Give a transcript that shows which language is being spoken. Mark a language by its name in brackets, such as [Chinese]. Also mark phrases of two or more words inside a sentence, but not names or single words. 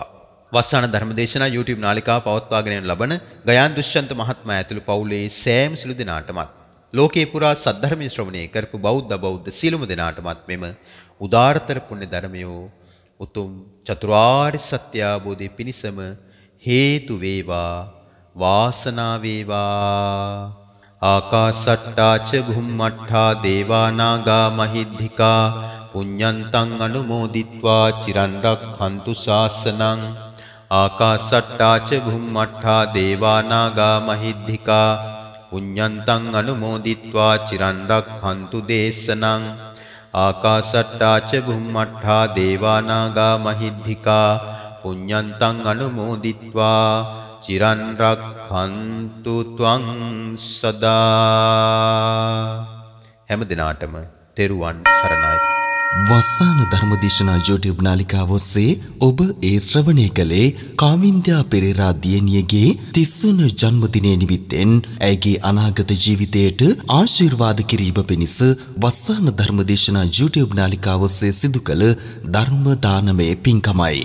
[Sinhala] වස්සාන ධර්මදේශනා YouTube නාලිකාව පවත්වාගෙන යන ලබන ගයාන් දුෂ්‍යන්ත මහත්මයා ඇතුළු පවුලේ සෑම සිළු දෙනාටමත් ලෝකේ පුරා සද්ධර්මයේ ශ්‍රවණය කරපු බෞද්ධ සිළුම දෙනාටමත් මෙම උදාාරතර පුණ්‍ය ධර්මයෝ උතුම් චතුරාර්ය සත්‍ය අවබෝධයේ පිණසම හේතු වේවා වාසනාව වේවා. [Pali] ආකාසට්ටා ච භුම්මට්ඨා දේවා නාග මහිද්దికා පුඤ්ඤන්තං අනුමෝදිත්වා චිරන් රක්ඛන්තු ශාසනං. ආකාසට්ටා ච භුම්මට්ඨා දේවා නාග මහිද්దికා පුඤ්ඤන්තං අනුමෝදිත්වා චිරන් රක්ඛන්තු දේශනං. ආකාසට්ටා ච භුම්මට්ඨා දේවා නාග මහිද්దికා පුඤ්ඤන්තං අනුමෝදිත්වා චිරන් රක්ඛන්තු ත්වං සදා. [Sinhala] හැම දිනාටම තෙරුවන් සරණයි. වස්සාන ධර්මදේශනා YouTube නාලිකාව ඔස්සේ ඔබ ඒ ශ්‍රවණය කළේ කාමින්ද්‍යා පෙරේරා දියණියගේ 30 වන ජන්මදිනය නිමිත්තෙන් ඇයගේ අනාගත ජීවිතයට ආශිර්වාද කිරීම පිණිස වස්සාන ධර්මදේශනා YouTube නාලිකාව ඔස්සේ සිදු කළ ධර්ම දානමය පින්කමයි.